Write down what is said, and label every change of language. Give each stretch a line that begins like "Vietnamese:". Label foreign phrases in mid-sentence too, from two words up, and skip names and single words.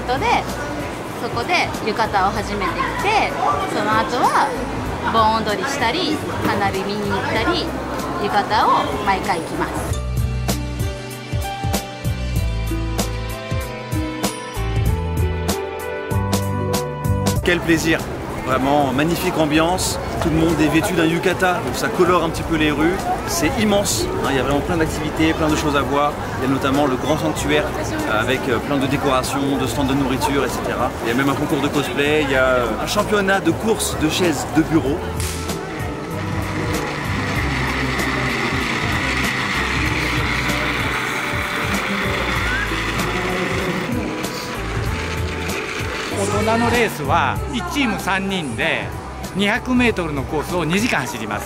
Japanese: トで、そこで浴衣を初めて着て、その後は盆踊りしたり花火見に行ったり浴衣を毎回着ます。
French: Quel plaisir! Vraiment magnifique ambiance, tout le monde est vêtu d'un yukata, donc ça colore un petit peu les rues, c'est immense, hein, il y a vraiment plein d'activités, plein de choses à voir, il y a notamment le grand sanctuaire avec plein de décorations, de stands de nourriture, etc. Il y a même un concours de cosplay, il y a un championnat de course de chaises de bureau.
Japanese: 大人のレースは1チーム3人で 200m のコースを2時間走ります。